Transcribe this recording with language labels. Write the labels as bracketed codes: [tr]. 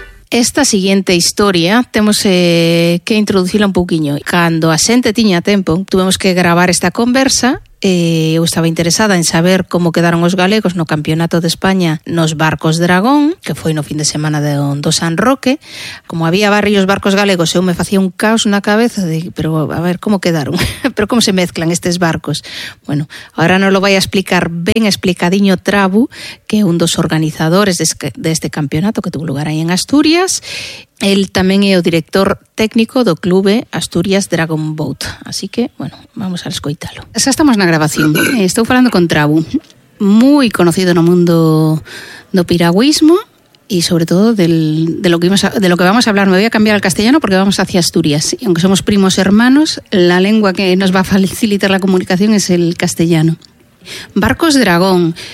[gl] Esta siguiente historia temos que introducirla un poquinho. Cando a xente tiña tempo, tuvemos que gravar esta conversa. Eu estaba interesada en saber como quedaron os galegos no campeonato de España nos barcos Dragón, que foi no fin de semana do San Roque. Como había varios barcos galegos, eu me facía un caos na cabeza de, pero a ver, como quedaron? Pero como se mezclan estes barcos? Bueno, ahora non lo vai a explicar ben explicadiño Trabu, que é un dos organizadores deste campeonato que tuvo lugar aí en Asturias. Él tamén é o director técnico do clube Asturias Dragon Boat. Así que, bueno, vamos a escoitalo. Xa estamos na grabación. Estou falando con Trabu, moi conocido no mundo do piragüismo e, sobre todo, [es] de lo que vamos a hablar. Me voy a cambiar al castellano porque vamos hacia Asturias. Y aunque somos primos hermanos, la lengua que nos va a facilitar la comunicación es el castellano. Barcos Dragón.